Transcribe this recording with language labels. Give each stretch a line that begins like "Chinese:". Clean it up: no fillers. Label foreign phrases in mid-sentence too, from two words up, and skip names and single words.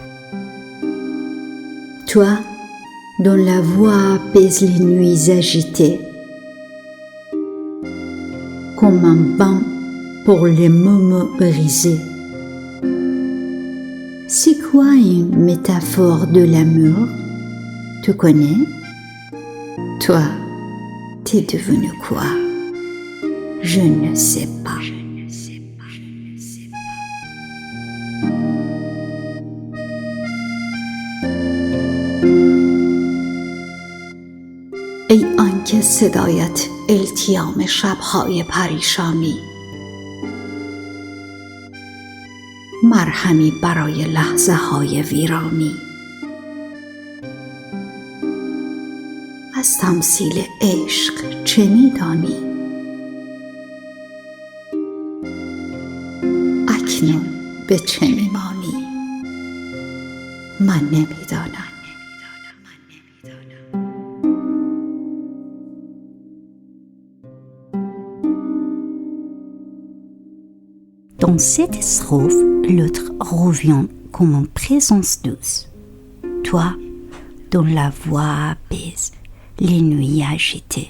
French: Toi, dont la voix apaise les nuits agitées, comme un baume pour les moments brisés. C'est quoi une métaphore de l'amour? Tu connais? Toi, t'es devenu quoi? Je ne sais pas.
Persian: ای آنکه صدایت التیام شب‌های پریشانی، مرهمی برای لحظه‌های ویرانی. از تمثیل عشق چه می‌دانی؟ اکنون به چه می‌مانی؟ من نمی‌دانم.
French: Dans cette strophe, l'autre revient comme une présence douce. Toi, dont la voix apaise les nuits agitées.